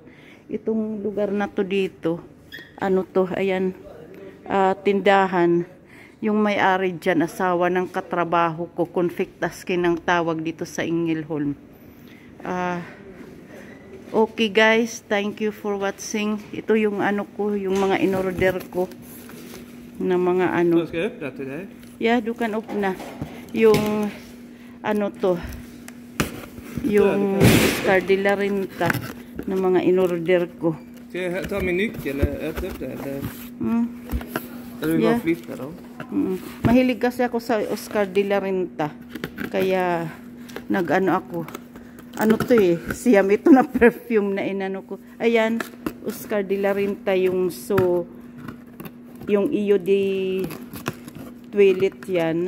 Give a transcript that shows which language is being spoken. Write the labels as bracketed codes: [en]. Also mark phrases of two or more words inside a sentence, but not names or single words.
[tl] Itong lugar na to dito, ayan, tindahan. Yung may-ari dyan, asawa ng katrabaho ko, Confectaskin ang tawag dito sa Ingelholm. [en] Okay guys, thank you for watching. [tl] Ito yung yung mga in-order ko na mga Yeah, [sv] du kan öppna. [tl] Yung yung Oscar de la Renta na mga in-order ko. [sv] Ska jag ta min nyckel och öppna upp det eller? Eller vill bara flytta då? [tl] Mahilig kasi ako sa Oscar de la Renta. Kaya ako. Siyam ito na perfume na inano ko. Ayan, Oscar de la Renta yung iyo di toilet yan.